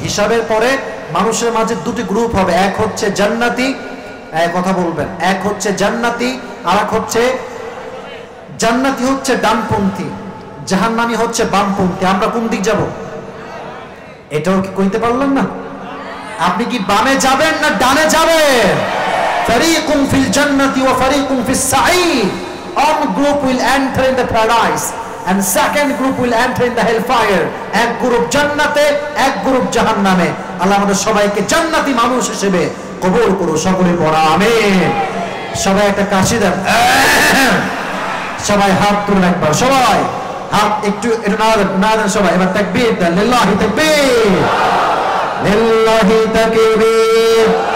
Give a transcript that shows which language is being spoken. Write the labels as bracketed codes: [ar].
[bn] হিসাবের পরে মানুষের মাঝে দুটি গ্রুপ হবে, এক হচ্ছে জান্নাতি, কথা বলবেন, এক হচ্ছে জান্নাতি আর এক হচ্ছে জান্নাতি হচ্ছে ডানপন্থী, জাহান্নামী হচ্ছে বামপন্থী। আমরা কোন দিক যাব? এটাও কি কইতে পারলেন না? আপনি কি বামে যাবেন না ডানে যাবেন? [ar] ফারিকুম ফিল জান্নাতি ওয়া ফারিকুম ফিস সাঈদ। [en] One group will enter in the paradise and second group will enter in the hellfire. [bn] এক গ্রুপ জান্নাতে, এক গ্রুপ জাহান্নামে। আল্লাহ আমাদের সবাইকে জান্নাতি মানুষ হিসেবে কবুল করুন। সকলে পড়া আমিন। সবাই একটা কাশি দেন, সবাই হাত তুলে একবার, সবাই হাত একটু না দেন সবাই। এবার তাকবীর দেন, লিল্লাহি তাকবীর, লিল্লাহি তাকবীর।